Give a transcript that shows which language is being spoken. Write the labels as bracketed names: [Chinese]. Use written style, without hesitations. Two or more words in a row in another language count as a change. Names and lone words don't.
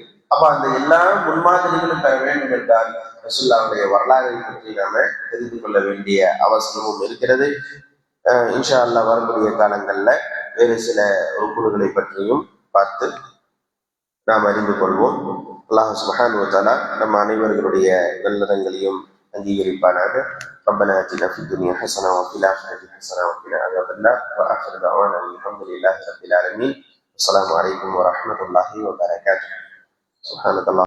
[Tamil] அப்ப அந்த எல்லா முன்மாதிரிகளும் பெற வேண்டும் என்றால் ரசூலுல்லாஹ்வுடைய வரலாறை பற்றி நாம தெரிந்து கொள்ள வேண்டிய அவசியமும் இருக்கிறது. [Arabic] إن شاء الله [Tamil] வரக்கூடிய காலங்கள்ல வேறு சில ருக்குன்களை பற்றியும் பார்த்து நாம் அறிந்து கொள்வோம். [Arabic] الله سبحانه وتعالى [Tamil] நம்ம அனைவர்களுடைய நல்லறங்களையும் அங்கீகரிப்பானாக. [Arabic] ربنا آتنا في الدنيا حسنة وفي الآخرة حسنة وقنا عذاب النار وآخر دعوانا الحمد لله رب العالمين. السلام عليكم ورحمة الله وبركاته. سبحانك الله